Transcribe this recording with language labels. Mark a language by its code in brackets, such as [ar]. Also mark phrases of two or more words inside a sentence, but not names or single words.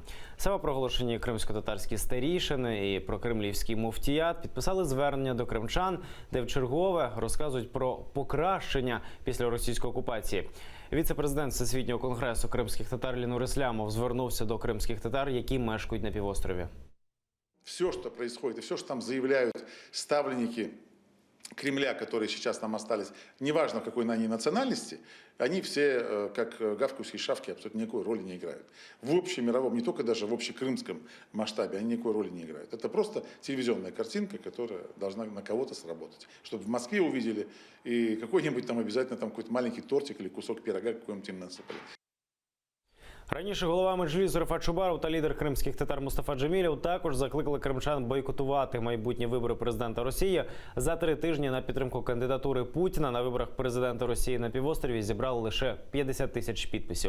[uk] Самопроголошені кримськотатарські старішини і прокремлівський муфтіят підписали звернення до кримчан, де вчергове розказують про покращення після російської окупації. Віце-президент Всесвітнього конгресу кримських татар Лінур Ислямов звернувся до кримських татар, які мешкають на півострові. [ru] Все, что происходит, и все, что там заявляют ставленники Кремля, которые сейчас там остались, неважно какой на они национальности, они все, как гавкающие шавки, абсолютно никакой роли не играют. В общемировом, не только даже в общекрымском масштабе, они никакой роли не играют. Это просто телевизионная картинка, которая должна на кого-то сработать. Чтобы в Москве увидели, и какой-нибудь там обязательно там какой-то маленький тортик или кусок пирога какой-нибудь им насыпали. [uk] Раніше голова Меджлісу Рефат Чубаров та лідер кримських татар Мустафа Джемілєв також закликали кримчан бойкотувати майбутні вибори президента Росії. За 3 тижні на підтримку кандидатури Путіна на виборах президента Росії на півострові зібрали лише 50 тисяч підписів.